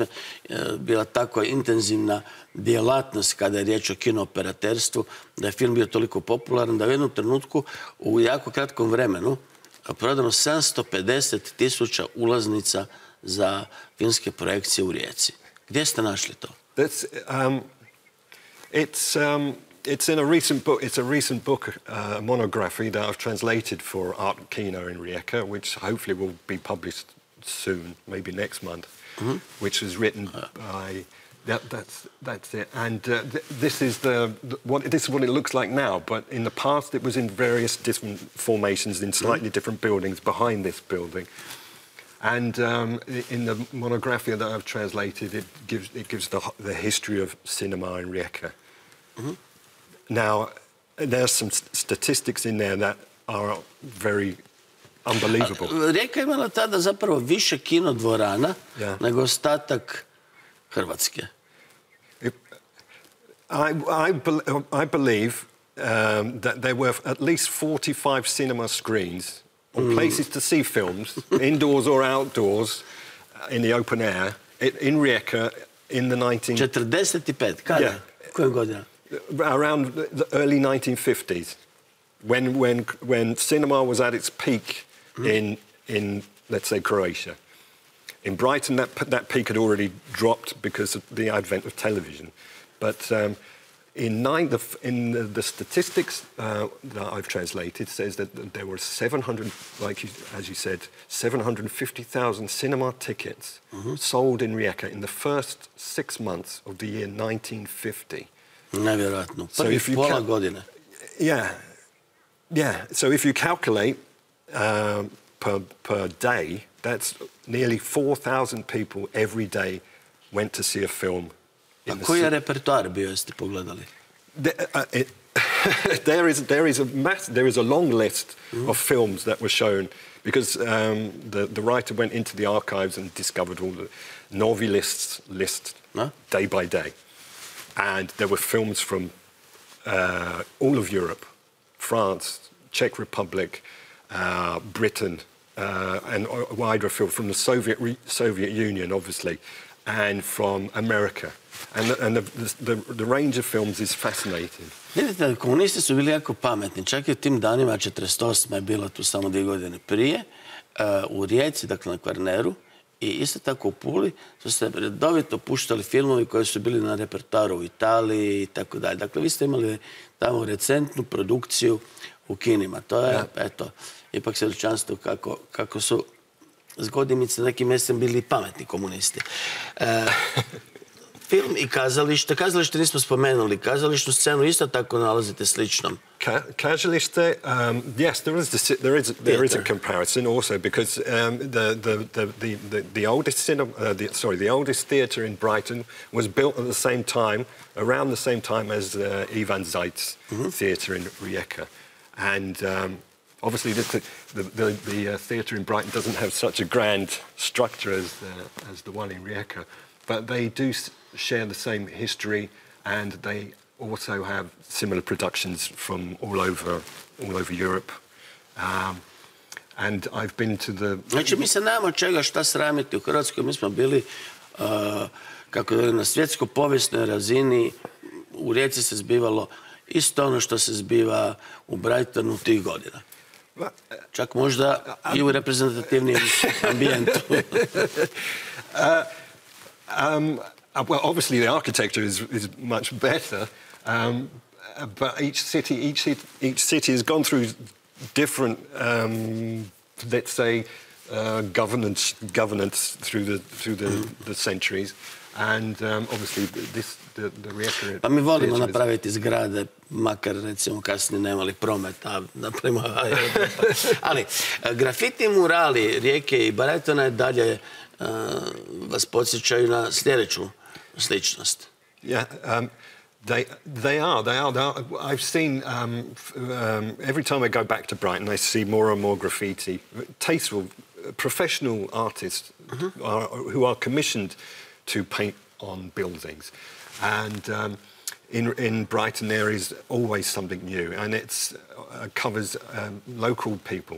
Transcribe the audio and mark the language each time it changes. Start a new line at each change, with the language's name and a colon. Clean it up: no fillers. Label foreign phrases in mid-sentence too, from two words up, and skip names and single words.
Croatian: bila tako intenzivna djelatnost kada je riječ o kinooperaterstvu, da je film bio toliko popularan, da u jednom trenutku u jako kratkom vremenu prodano 750.000 ulaznica za filmske projekcije u Rijeci. Gdje ste našli to?
English: It's in a recent book. It's a recent book, monography that I've translated for Art Kino in Rijeka, which hopefully will be published soon, maybe next month. Which was written by. That's it. And this is this is what it looks like now. But in the past, it was in various different formations in slightly different buildings behind this building. And in the monography that I've translated, it gives the history of cinema in Rijeka. Now, there's some statistics in there that are very unbelievable.
Croatian: Rijeka je imala tada zapravo više kinodvorana nego ostatak Hrvatske.
English: I believe that there were at least 45 cinema screens or places to see films, indoors or outdoors, in the open air, in Rijeka in the 45,
Croatian: kada? Koje godine?
English: Around the early 1950s, when cinema was at its peak in let's say Croatia. In Brighton, that peak had already dropped because of the advent of television. But in the statistics that I've translated says that there were 700, as you said, 750,000 cinema tickets sold in Rijeka in the first 6 months of the year 1950.
Croatian: Nevjerojatno. Prvih pola godine.
English: Yeah. So if you calculate per day, that's nearly 4,000 people every day went to see a film.
Croatian: A koji je repertoar bio, jeste pogledali?
English: There is a long list of films that were shown because the writer went into the archives and discovered all the novi lists day by day. And there were films from all of Europe, France, Czech Republic, Britain, and a wider field from the Soviet Union, obviously, and from America. And the range of films is fascinating.
Croatian: Vidite, komunisti su bili jako pametni. Čak i u tim danima, 48. je bila tu samo 2 godine prije, u Rijeci, dakle na Kvarneru, i isto tako u Puli su se redovito puštali filmovi koji su bili na repertoaru u Italiji i tako dalje. Dakle, vi ste imali tamo recentnu produkciju u kinima. To je, eto, ipak svjedočanstvo kako su zgodimice na nekim mjestima bili pametni komunisti. Film i kazalište. Kazalište nismo spomenuli. Kazališnu scenu isto tako nalazite sličnom. Kazalište,
English: yes, there is a comparison also because the oldest theatre in Brighton was built at the same time, around the same time as Ivan Zajc's theatre in Rijeka, and obviously the theatre in Brighton doesn't have such a grand structure as the one in Rijeka, but they do share the same history, and they also have similar productions from all over Europe. And I've been to the...
Croatian: Znači, mi se nemamo čega šta sramiti u Hrvatskoj. Mi smo bili, kako da na svjetsko-povijesnoj razini. U Rijeci se zbivalo isto ono što se zbiva u Brightonu tih godina. Čak možda i u reprezentativnijem ambijentu.
English: Well, obviously the architecture is much better, but each city has gone through different, let's say, governance through the centuries, and obviously the Rijeka.
Croatian: Pa mi volimo napraviti zgrade, makar recimo kasnije nemali prometa, napravimo. Ali grafiti murali Rijeke i Brightona i dalje vas podsjećaju na sljedeću sličnost.
English: Yeah, they are. I've seen every time I go back to Brighton, I see more and more graffiti. Tasteful, professional artists who are commissioned to paint on buildings, and in Brighton there is always something new, and it covers local people.